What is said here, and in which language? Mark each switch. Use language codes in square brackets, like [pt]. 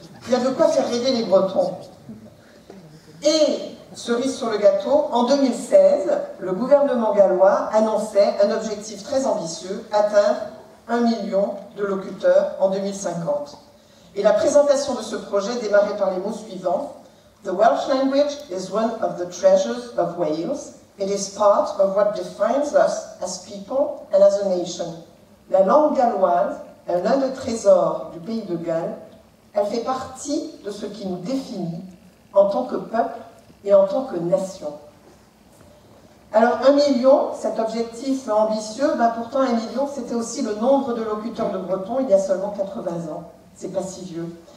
[fr] Il y a de quoi faire rêver les Bretons. Et, cerise sur le gâteau, en 2016, le gouvernement gallois annonçait un objectif très ambitieux, atteindre 1 million de locuteurs en 2050. Et la présentation de ce projet démarrait par les mots suivants: [en] The Welsh language is one of the treasures of Wales. It is part of what defines us as people and as a nation. [fr] La langue galloise est l'un des trésors du pays de Galles. Elle fait partie de ce qui nous définit en tant que peuple et en tant que nation. Alors 1 million, cet objectif ambitieux, pourtant 1 million, c'était aussi le nombre de locuteurs de breton il y a seulement 80 ans. C'est pas si vieux.